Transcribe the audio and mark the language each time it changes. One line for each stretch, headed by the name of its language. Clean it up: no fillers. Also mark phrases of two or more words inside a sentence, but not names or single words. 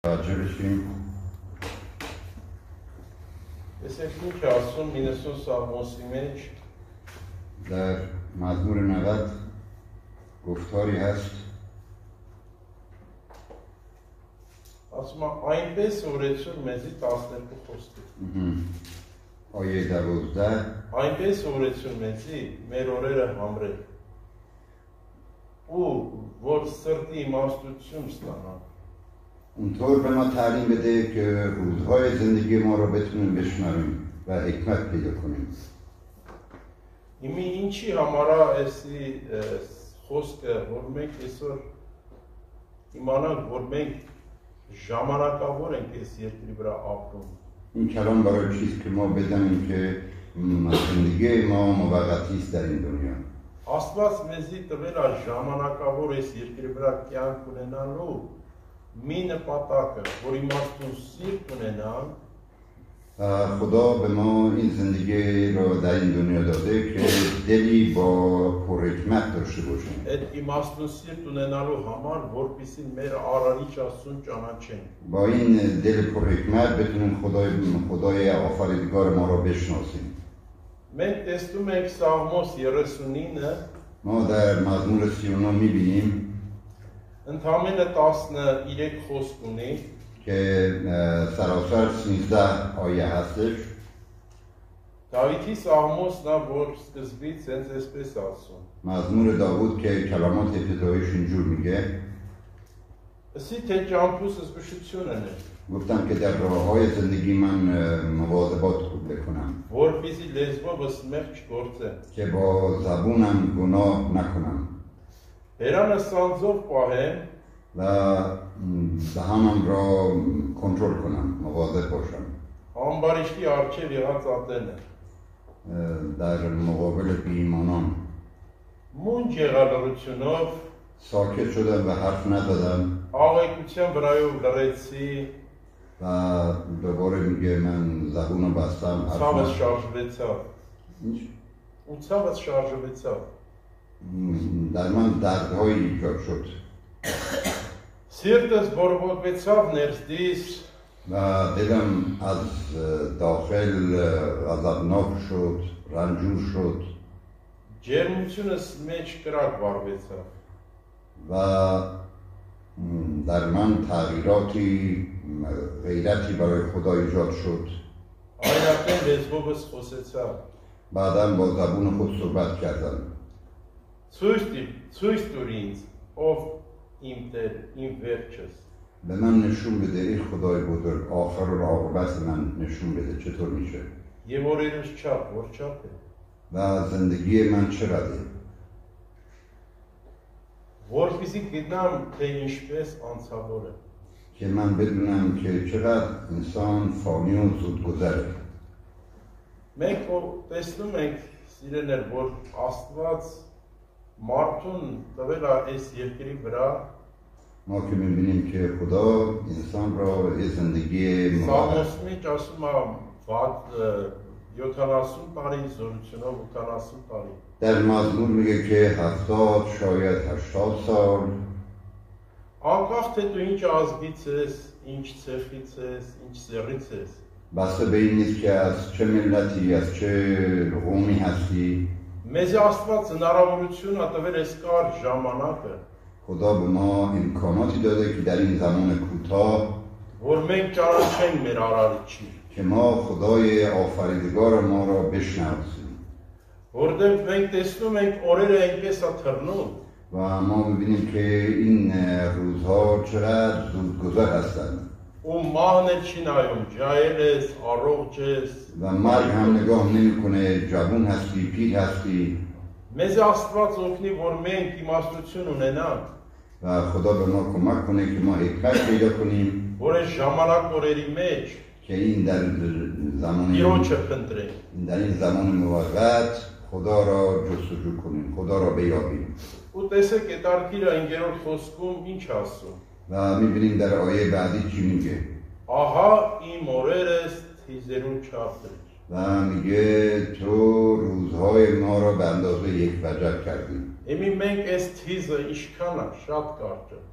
Armenian: Ջրիշին Տեսեք ինչ ասում 90 սաղմոսի մեջ
Persian: در مزمور 90 گفتاری هست
Armenian: ասում է այնպես օրեցուր մեզի 12 խոսքով
Persian: آیه 12
Armenian: այնպես օրեցուր մեզի մեր օրերը համրել ու որ սրտի իմաստություն ստանանք
Persian: اونطور به ما تعلیم بده که روزهای زندگی ما رو بتونیم بشماریم و حکمت پیدا کنیم.
Armenian: Իմի ինչի համարա էսի խոսքը, որ մենք այսօր իմանանք, որ մենք ժամանակավոր ենք այս երկրի վրա ապրում.
Persian: این کلام برای چیست که ما بدانیم که زندگی ما موقتی است در این دنیا.
Armenian: Աստված մեզի տվել է ժամանակավոր այս երկրի վրա կյանք ունենալու մի նպատակը, որ իմաստուն սիրտ ունենան
Persian: خدا به ما این زندگی رو در این دنیا داده که دلی با پرحکمت داشته باشیم.
Armenian: Այդ իմաստուն սիրտ ունենալու համար, որպեսզի մեր Արարիչ Աստծուն ճանաչենք.
Persian: با این دل پرحکمت بتونیم خدای آفریدگار ما رو بشناسیم.
Armenian: Մենք տեսնում ենք Սաղմոս 39-ը
Persian: ما در مزمور 39 می‌بینیم
Armenian: ընդամենը 13 խոսք ունի
Persian: که سراسر 13 آیه هستش.
Armenian: Դավիթի Սաղմոսն է, որ սկզբից հենց այսպես ասում.
Persian: مزمور داوود که کلمات ابتداییش اینجور میگه
Armenian: Ասի թե ճամփուս զգուշությունն է,
Persian: گفتم که در راه‌های زندگی من مواظبات خوب بکنم
Armenian: որպեսզի լեզվովս մեղք չգործեմ.
Persian: که با زبونم گناه نکنم
Armenian: Հերանս սանձով պահեմ,
Persian: و دهانم را کنترل کنم مواظب باشم
Armenian: ամբարիշտի արջև եղած ատենը.
Persian: در مقابل بی‌ایمانان
Armenian: Մունջ եղալրությունով
Persian: ساکت شدم و حرف نزدم
Armenian: աղեկության վրայով լրեցի,
Persian: و دوباره میگه من زبونو بستم حرف
Armenian: ցավս
Persian: نزدم.
Armenian: շարժվեցավ. Ու ցավս շարժվեցավ.
Persian: در من دردهایی ایجاد شد
Armenian: Սիրտս բորբոքվեցավ ներսդիս,
Persian: و دلم از داخل غضبناک شد رنجور شد
Armenian: ջերմությունս մեջ կրակ վառվեցավ.
Persian: و در من تغییراتی غیرتی برای خدا ایجاد شد
Armenian: Այրական լեզվովս խոսեցավ.
Persian: بعداً با زبون خود صحبت کردم
Armenian: Ցույց տուր ինձ, ով իմ Տեր, իմ վերջս.
Persian: به من نشون بده ای خدای بزرگ آخر و عاقبت من نشون بده چطور میشه
Armenian: Եվ օրերս չափ, որ չափ է.
Persian: و زندگی من چقدره
Armenian: Որպեսզի գտնամ, թե ինչպես անցավոր է.
Persian: که من بدونم که چقدر انسان فانی و زودگذره
Armenian: Մենք տեսնում ենք, սիրելիներ, որ Աստված մարդուն տվել է այս երկրի վրա
Persian: ما که میبینیم که خدا انسان را یه زندگی
Armenian: Սաղմոս մեջ ասում է 70 տարի զորությունով 80 տարի.
Persian: در مزمور میگه که 70 شاید 80 سال
Armenian: Անկախ թե դու ինչ ազգից ես, ինչ ցեղից ես, ինչ սեռից ես.
Persian: بسته به این نیست که از چه ملتی از چه قومی هستی
Armenian: Մեզ Աստված հնարավորություն է տվել այս կար ժամանակը,
Persian: خدا به ما امکاناتی داده که در این زمان کوتاه
Armenian: որ մենք ճանաչենք մեր Արարիչին,
Persian: که ما خدای آفریدگار ما را بشناسیم
Armenian: որտեղ մենք տեսնում ենք օրերը այնպես է թռնում,
Persian: و ما میبینیم که این روزها چقدر زودگذر هستند
Armenian: ու մահն էլ չի նայում, ջահել ես, առողջ ես.
Persian: و مرگ هم نگاه نمیکنه جوان هستی پیر هستی
Armenian: Մեզ Աստված օգնի, որ մենք իմաստություն ունենանք,
Persian: و خدا به ما کمک کنه که ما حکمت پیدا کنیم
Armenian: որ այս ժամանակ օրերի մեջ
Persian: که این در زمان
Armenian: Տիրոջը փնտրենք.
Persian: در این زمان موقت خدا را جستجو کنیم خدا را بیابیم
Armenian: Ու տեսեք այդ արկիրը 5-րդ խոսքում ինչ ասում.
Persian: و میبینیم در آیه بعدی چی میگه
Armenian: Ահա իմ օրերս թիզերու չափրիչ.
Persian: و میگه تو روزهای ما را به اندازه یک وجب کردی
Armenian: Եմի մենք այս թիզը ինչքան է շատ կարճ է.